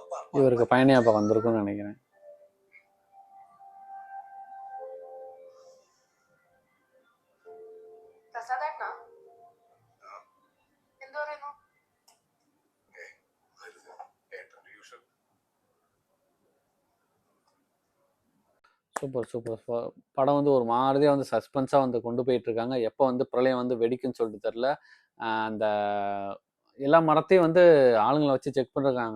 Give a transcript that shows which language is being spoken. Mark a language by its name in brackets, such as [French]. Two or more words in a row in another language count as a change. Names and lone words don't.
[Tamil] இவருக்கு பயணி அப்போ வந்திருக்கும்னு நினைக்கிறேன். [Malayalam] പ്രസാദേട്ടനാ എന്തു പറയുന്നു? [English] super super. [Tamil] படம் வந்து ஒரு மாதிரியா வந்து சஸ்பென்ஸா வந்து கொண்டு போயிட்டு இருக்காங்க. எப்போ வந்து பிரளயம் வந்து வெடிக்கும்னு சொல்லிட்டு தெரியல. அந்த எல்லா மரத்தையும் வந்து ஆளுங்கள வச்சு செக் பண்ணிருக்காங்க.